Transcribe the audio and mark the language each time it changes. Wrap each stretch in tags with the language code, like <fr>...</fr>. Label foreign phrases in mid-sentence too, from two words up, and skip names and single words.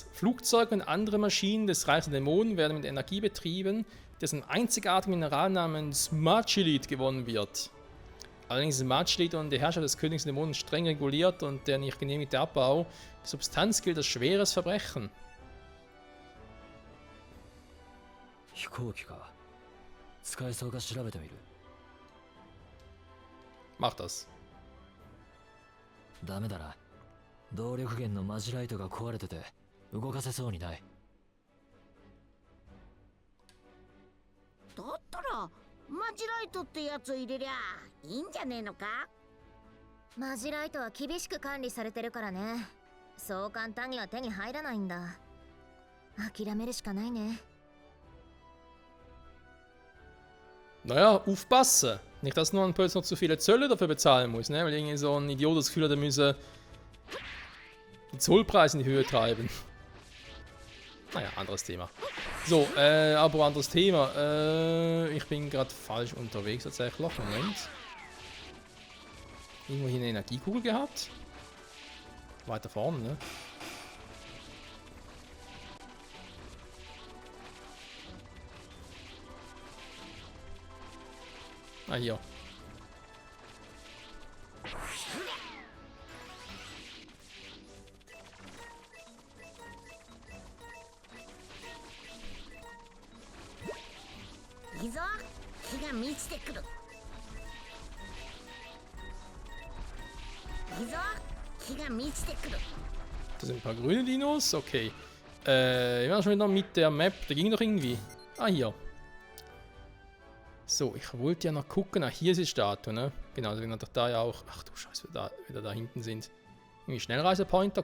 <de>Flugzeuge und andere Maschinen des Reichs der Dämonen werden mit Energie betrieben, dessen einzigartigen Mineral namens Machilit gewonnen wird. Allerdings ist Machilit und die Herrschaft des Königs der Dämonen streng reguliert und der nicht genehmigte Abbau der Substanz gilt als schweres Verbrechen.</de> <ja>飛行機か。使えそうか調べてみる。</ja> <de>Mach das.</de> <ja>ダメだな。動力源のマジライトが壊れてて動かせそうにない。だったらマジライトってやつ入れりゃいいんじゃねえのか。マジライトは厳しく管理されてるからね。 そう簡単には手に入らないんだ。諦めるしかないね。</ja> <de>Naja, aufpassen. Nicht, dass nur ein Pölz noch zu viele Zölle dafür bezahlen muss, ne? Weil irgendwie so ein Idiot das Gefühl hat, er müsse die Zollpreise in die Höhe treiben. Naja, anderes Thema. So, aber anderes Thema. Ich bin gerade falsch unterwegs tatsächlich. Moment. Irgendwo hier eine Energiekugel gehabt. Weiter vorne, ne? Ah, hier.</de> <ja>いいぞ、火が満ちてくる。いいぞ、火が満ちてくる。</ja> <de>Da sind ein paar grüne Dinos. Okay. Ich war schon wieder mit der Map. Da ging doch irgendwie. Ah, hier. So, ich wollte ja noch gucken. Ah, hier ist die Statue, ne? Genau, deswegen hat doch da ja auch. Ach du Scheiße, wieder da hinten sind. Irgendwie Schnellreisepointer.</de>